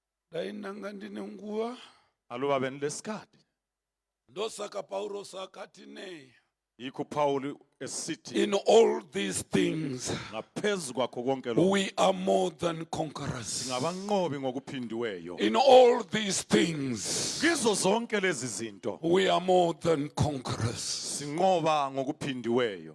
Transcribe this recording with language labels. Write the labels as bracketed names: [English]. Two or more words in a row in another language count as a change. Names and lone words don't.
[Shona] Dainanga ndine nguva. [North Ndebele] Aluba benilesikhathi. [Shona] Ndosaka Paulos akati nei. [North Ndebele] Yikho Paul esithi [English] In all these things, [North Ndebele] ngaphezulu kwakho konke lokho [English] we are more than conquerors. [North Ndebele] singabanqobi ngokuphindiweyo. [English] In all these things, [North Ndebele] Kizo zonke lezi zinto [English] we are more than conquerors. [North Ndebele] sinqoba ngokuphindiweyo.